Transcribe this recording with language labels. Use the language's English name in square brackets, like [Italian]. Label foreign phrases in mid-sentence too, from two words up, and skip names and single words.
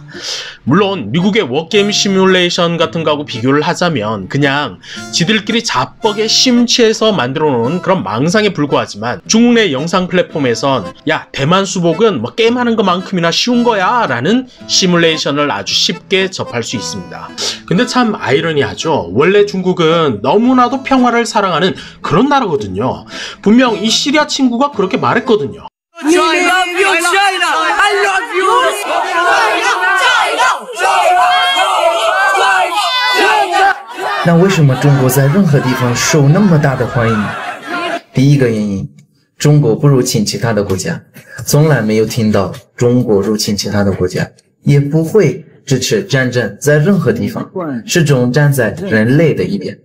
[Korean] 물론 미국의 워게임 시뮬레이션 같은 거하고 비교를 하자면 그냥 지들끼리 자뻑에 심취해서 만들어 놓은 그런 망상에 불과하지만 중국 내 영상 플랫폼에선 야 대만 수복은 뭐 게임하는 것만큼이나 쉬운 거야 라는 시뮬레이션을 아주 쉽게 접할 수 있습니다. 근데 참 아이러니하죠. 원래 중국은 너무나도 평화를 사랑하는 그런 나라거든요. 분명 이 시리아 친구가 그렇게 말했거든요. [Chinese] 那为什么中国在任何地方受那么大的欢迎？第一个原因，中国不入侵其他的国家，从来没有听到中国入侵其他的国家，也不会支持战争在任何地方，始终站在人类的一边。